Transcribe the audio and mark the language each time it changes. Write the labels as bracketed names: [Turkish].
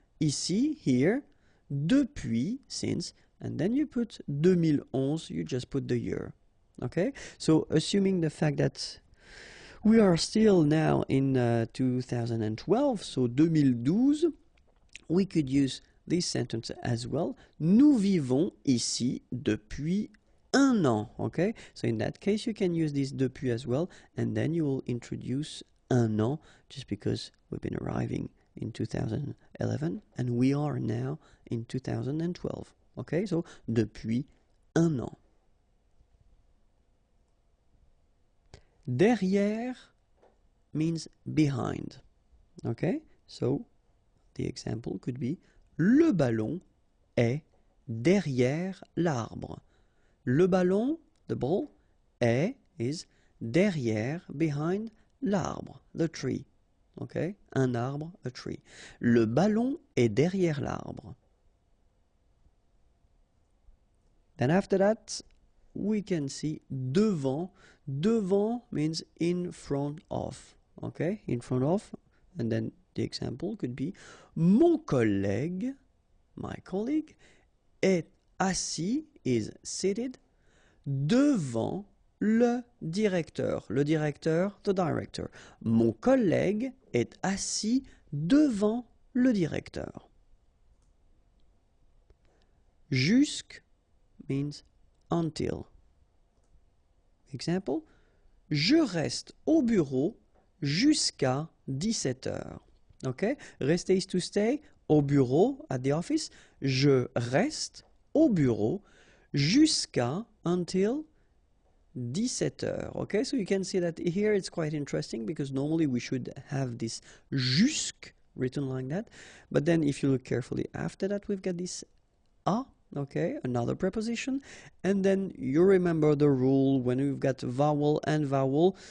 [English] Ici, here, depuis, since, and then you put 2011, you just put the year. Okay, so assuming the fact that we are still now in 2012, so 2012, we could use this sentence as well. [French] Nous vivons ici depuis un an. [English] Okay, so in that case, you can use this depuis as well, and then you will introduce un an just because we've been arriving in 2011 and we are now in 2012. [French] Okay, so depuis un an. [English] Derrière means behind. Okay, so the example could be le ballon est derrière l'arbre. Le ballon, the ball, est is derrière, behind l'arbre, the tree. Okay, un arbre, a tree. [French] Le ballon est derrière l'arbre. [English] Then after that, we can see devant. Devant means in front of. Okay, in front of. And then the example could be mon collègue, my colleague, est assis, is seated, devant le directeur. Le directeur, the director. [French] Mon collègue est assis devant le directeur. Jusque means until. Example, je reste au bureau jusqu'à 17 heures. [English] Okay? Rester is to stay, au bureau, at the office. [French] Je reste au bureau jusqu'à, until 17 heures. [English] Okay, so you can see that here it's quite interesting because normally we should have this jusque written like that. But then if you look carefully after that, we've got this a, okay, another preposition. And then you remember the rule when we've got vowel and vowel.